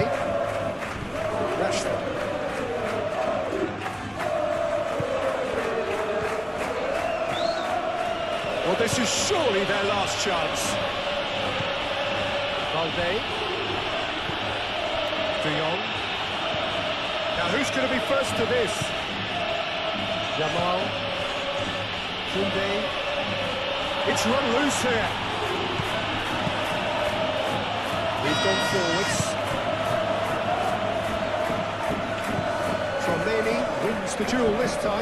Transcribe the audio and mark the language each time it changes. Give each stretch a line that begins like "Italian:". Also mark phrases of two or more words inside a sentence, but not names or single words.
English: Rashford. Well, this is surely their last chance. Olde. De Jong. Now, who's going to be first to this? Yamal. Koundé. It's run loose here. We've gone forwards. Tromeni wins the duel this time.